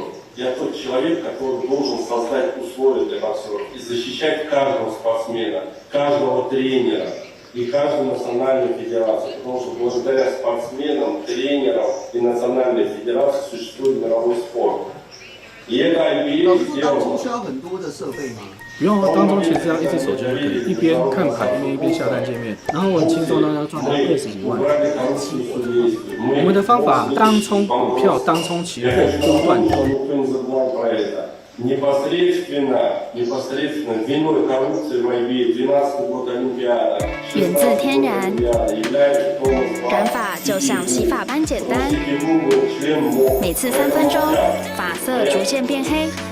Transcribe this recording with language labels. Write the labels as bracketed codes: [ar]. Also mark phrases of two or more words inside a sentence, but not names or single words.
[ru] Я тот человек, который должен создать условия для боксеров и защищать каждого спортсмена, каждого тренера и каждую национальную федерацию. Потому что благодаря спортсменам, тренерам и национальной федерации существует мировой спорт. И это IBA сделано. [zh] 不用，当中其实要一只手就可以，一边看牌一边下单界面，然后我很轻松的赚到25万。我们的方法当冲股票、当冲期货、波段。源自天然，染发就像洗发般简单，每次3分钟，发色逐渐变黑。